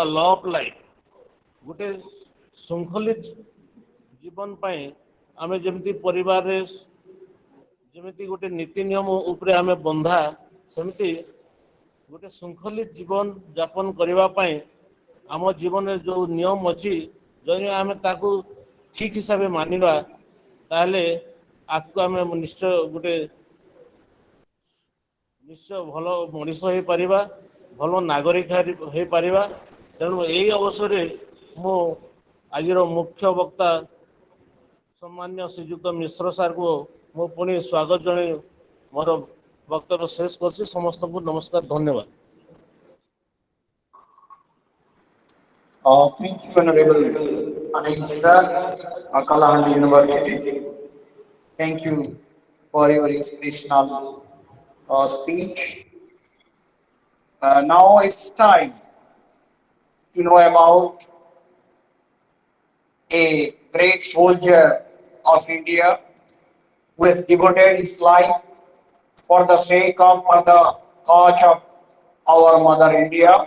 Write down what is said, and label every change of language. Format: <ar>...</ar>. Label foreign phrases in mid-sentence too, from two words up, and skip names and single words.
<en>law of life,</en> <or>ଗୋଟେ ଶୃଙ୍ଖଳିତ ଜୀବନ ପାଇଁ ଆମେ ଯେମିତି ପରିବାରରେ ଯେମିତି ଗୋଟେ ନୀତି ନିୟମ ଉପରେ ଆମେ ବନ୍ଧା, ସେମିତି ଗୋଟେ ଶୃଙ୍ଖଳିତ ଜୀବନ ଯାପନ କରିବା ପାଇଁ ଆମ ଜୀବନରେ ଯେଉଁ ନିୟମ ଅଛି, ଯଦି ଆମେ ତାକୁ ଠିକ୍ ହିସାବରେ ମାନିବା ତାହେଲେ ଆଗକୁ ଆମେ ନିଶ୍ଚୟ ଭଲ ମଣିଷ ହେଇପାରିବା, ଭଲ ନାଗରିକ ହେଇପାରିବା। ତେଣୁ ଏହି ଅବସରରେ ମୁଁ ଆଜିର ମୁଖ୍ୟ ବକ୍ତା ସମ୍ମାନୀୟ ଶ୍ରୀଯୁକ୍ତ ମିଶ୍ର ସାର୍ଙ୍କୁ ମୁଁ ପୁଣି ସ୍ୱାଗତ ଜଣାଇ ମୋର ବକ୍ତବ୍ୟ ଶେଷ କରୁଛି। ସମସ୍ତଙ୍କୁ ନମସ୍କାର, ଧନ୍ୟବାଦ।</or> <en>Thank you, Honorable Mishra, Kalahandi University. Thank you for your inspirational speech. Now it's time to know about a great soldier of India who has devoted his life for the sake of, for the cause of our mother India.</en>